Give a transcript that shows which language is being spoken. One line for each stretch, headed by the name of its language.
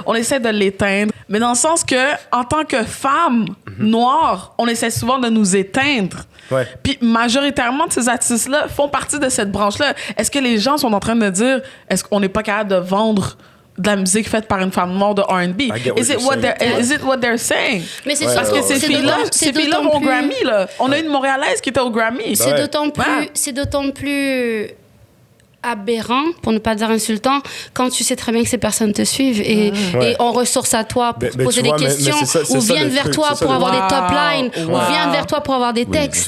French: on essaie de l'éteindre, mais dans le sens que, en tant que femme noire, on essaie souvent de nous éteindre. Ouais. Puis majoritairement de ces artistes-là font partie de cette branche-là. Est-ce que les gens sont en train de dire, est-ce qu'on n'est pas capable de vendre de la musique faite par une femme noire de R&B.
English: Is it what they're saying?
French: Mais c'est Parce que ces filles-là vont au Grammy, là. On a une Montréalaise qui était au Grammy. C'est d'autant plus aberrant, pour ne pas dire insultant, quand tu sais très bien que ces personnes te suivent et on ressource à toi pour poser des questions ou viennent vers toi pour avoir des top lines ou viennent vers toi pour avoir des textes.